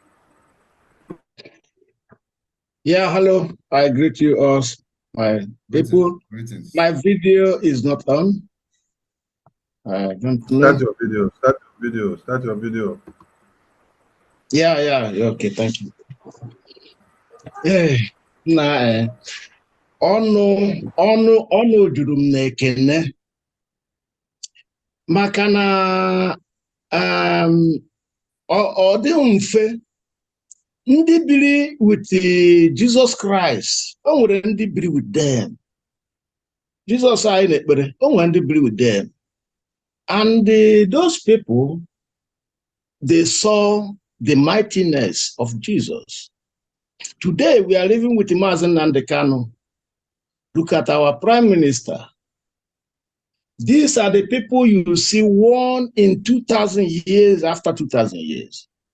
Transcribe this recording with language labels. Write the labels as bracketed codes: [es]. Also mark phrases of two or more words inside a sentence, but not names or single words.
[en] Yeah, hello. I greet you all, my people. Greetings. My video is not on. I don't know. Start your video. Start your video. Start your video. Yeah. Okay, thank you. [ig] Hey, na ọnụ juru m n'ekene maka na ọ dịghị mfe ndị biri with Jesus Christ. O nwere ndị biri [en] with them. [ig] Jesus anyị na-ekpere, o nwere ndị biri [en] with them. And those people, they saw the mightiness of Jesus. Today, we are living with Mazen Nnamdi Kanu. Look at our Prime Minister. These are the people you see one in 2,000 years after 2,000 years.